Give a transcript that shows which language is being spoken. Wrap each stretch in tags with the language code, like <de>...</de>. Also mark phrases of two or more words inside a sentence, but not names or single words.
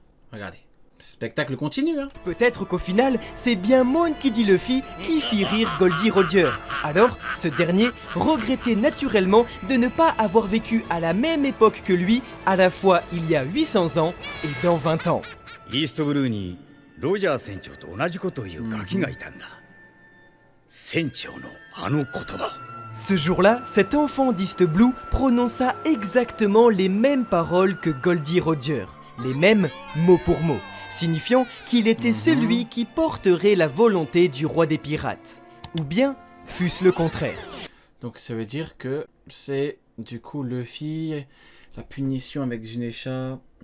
<fr>Regardez. Le spectacle continue, hein. Peut-être qu'au final, c'est bien Monkey D. Luffy qui fit rire Goldie Roger. Alors, ce dernier regrettait naturellement de ne pas avoir vécu à la même époque que lui, à la fois il y a 800 ans et dans 20 ans.</fr> <ja>イーストブルーにロジャー船長と同じことを言うガキがいたんだ。船長のあの言葉を。</ja> <fr>Ce jour-là, cet enfant d'East Blue prononça exactement les mêmes paroles que Goldie Roger, les mêmes mot pour mot, signifiant qu'il était celui qui porterait la volonté du roi des pirates. Ou bien, fût-ce le contraire. Donc ça veut dire que c'est du coup Luffy, la punition avec Zunesha.</fr>